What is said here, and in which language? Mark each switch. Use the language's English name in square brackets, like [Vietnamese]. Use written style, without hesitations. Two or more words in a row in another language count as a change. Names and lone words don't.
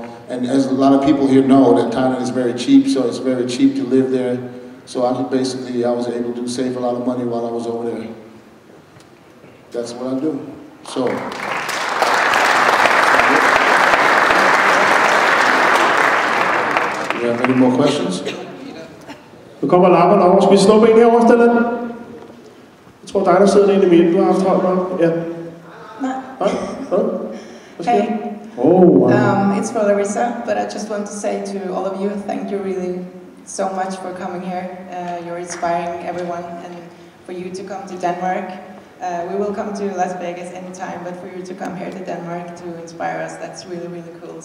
[English] And as a lot of people here know, that Thailand is very cheap, so it's very cheap to live there. So I was able to save a lot of money while I was over there. That's what I do. So. Do you have any more questions? [Danish] Nu kommer lapperne over. Skal vi snuppe en herovre, Stellan? Jeg tror dig, der sidder inde i midten. Du har haft hånd op. Ja. Nej. [English] Hey. Oh, wow. It's for Larissa, but I just want to say to all of you, thank you really so much for coming here. You're inspiring everyone, and for you to come to Denmark. We will come to Las Vegas anytime, but for you to come here to Denmark to inspire us, that's really, really cool.